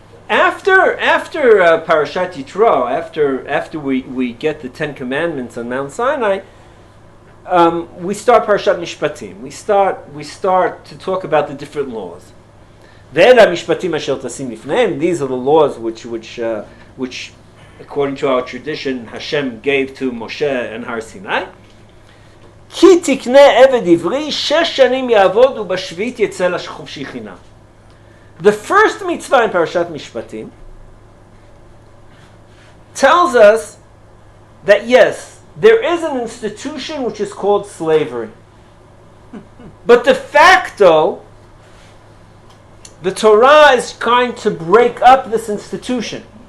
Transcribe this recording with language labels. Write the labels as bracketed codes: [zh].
[en] After Parashat Yitro, after we get the Ten Commandments on Mount Sinai, we start Parashat Mishpatim. We start to talk about the different laws. These are the laws which, according to our tradition, Hashem gave to Moshe and Har Sinai. [he] כי תקנה עבד עברי 6 שנים יעבוד ובשביעית יצא לחופשי חינם. [en] The first mitzvah in Parashat Mishpatim tells us that yes, there is an institution which is called slavery. But de facto, the Torah is trying to break up this institution.